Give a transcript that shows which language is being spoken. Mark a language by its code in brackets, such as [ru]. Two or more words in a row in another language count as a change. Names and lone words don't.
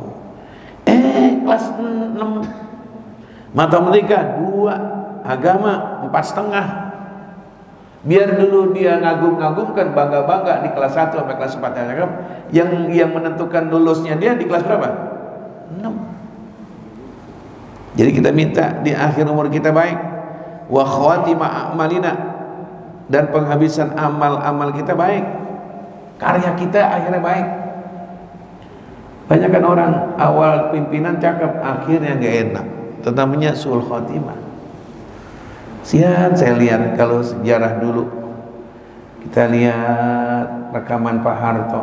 [id] Kelas 6 matematika 2, agama 4,5. Biar dulu dia ngagum-ngagumkan, bangga-bangga di kelas 1 sampai kelas 4 ya. Yang menentukan lulusnya dia di kelas berapa? 6. Jadi kita minta di akhir umur kita baik, [ar] وخواتيم أعمالنا, [id] dan penghabisan amal-amal kita baik. Karya kita akhirnya baik. Banyak kan orang awal pimpinan cakep, akhirnya nggak enak. Itu namanya [ar] سوء الخاتمة. [id] Sian saya lihat kalau sejarah dulu, kita lihat rekaman Pak Harto.